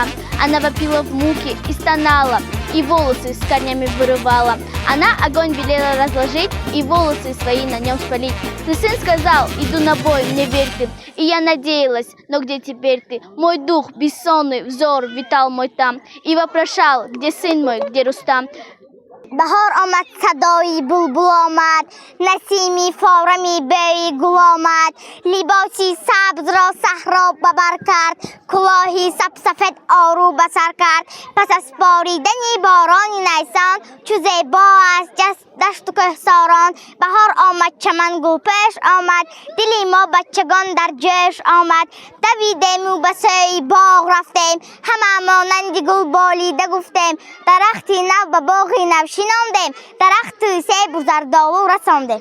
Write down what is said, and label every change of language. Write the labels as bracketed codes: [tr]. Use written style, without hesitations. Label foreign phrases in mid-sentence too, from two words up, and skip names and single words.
[ru] Она вопила в муке и стонала, и волосы с корнями вырывала. Она огонь велела разложить и волосы свои на нем спалить. Но сын сказал: иду на бой, мне верь ты. И я надеялась, но где теперь ты? Мой дух, бессонный взор витал мой там и вопрошал: где сын мой, где Рустам? [fa] بهار آمد صدای بلبل آمد نسیمی فارمی بوی گل آمد لباسی سبز را صحرا ببر کرد کلاهی سبسفید آرو بسر کرد پس از باریدن باران نیسان چو زیبا است دشت و کوهساران بهار آمد چمن گل پیش آمد دلی ما بچگان در جوش آمد دویدیم و به سوی باغ رفتیم همه مانند گل بالیده گفتیم درختی نو به باغی نو شناندیم درخت سیب و زردآلو رساندیم.